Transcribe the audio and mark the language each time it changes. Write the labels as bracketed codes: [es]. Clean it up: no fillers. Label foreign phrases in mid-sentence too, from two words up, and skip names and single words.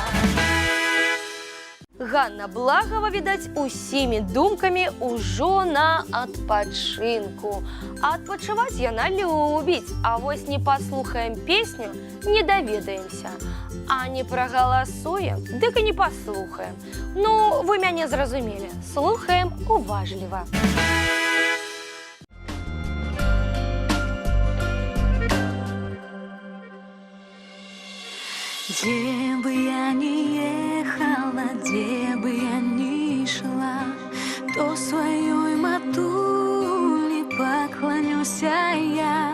[be] Ганна Благова, відаць, усімі думкамі ўжо на адпачынку. А адпачываць яна любіць, а вось не паслухаем песню, не даведаемся. А не прагаласуем, дык і не паслухаем. Ну, вы мяне зразумелі. Слухаем уважліва. [ru] Где бы я ни ехала, где бы я ни шла, то своей матуле поклонюся я.